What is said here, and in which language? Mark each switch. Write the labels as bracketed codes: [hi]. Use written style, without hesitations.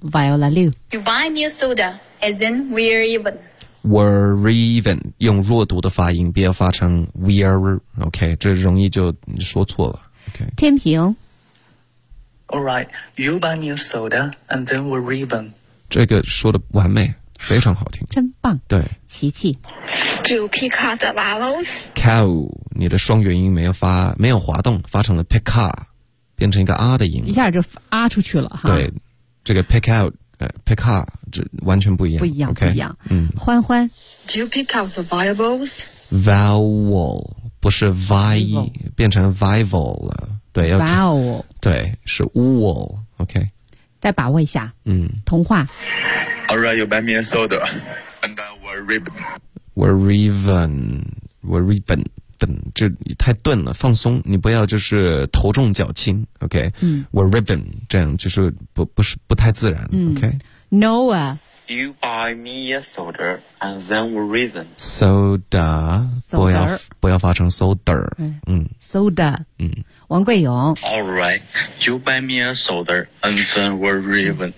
[en] Viola Liu. You buy me a soda and then we're even. We're raven， [zh] 用弱读的发音，不要发成 we're。 OK， 这容易就说错了。OK，天平。 [en] All right, you buy me a soda and then we're raven。 [zh] 这个说的完美，非常好听，真棒。对，琪琪。 [en] Do you pick up the vowels? [zh] Cow， 你的双元音没有滑动，发成了 [en] pick up， [zh] 变成一个 r 的音，一下就 r 出去了哈。对，这个 [en] pick out。 Pick up [zh] 这完全不一样，不一样， [en] okay? [zh] 不一样。欢欢 [en] ，Do you pick up the vowels? [zh] Vowel 不是 vi， 变成 vowel 了。对， [en] vowel [zh] 对是 wool。OK，再把握一下。童话。 [en] All right, you buy me a soda, and then we're ribbon. We're ribbon. [zh] 等，这太钝了，放松，你不要就是头重脚轻 ，OK？ [en] We're ribbon， [zh] 这样就是不太自然 ，OK？ [en] Noah， you buy me a soda and then we're ribbon。 [zh] Soda， 不要发成 soda， Soda， 王贵勇 [en] ，All right， you buy me a soda and then we're ribbon。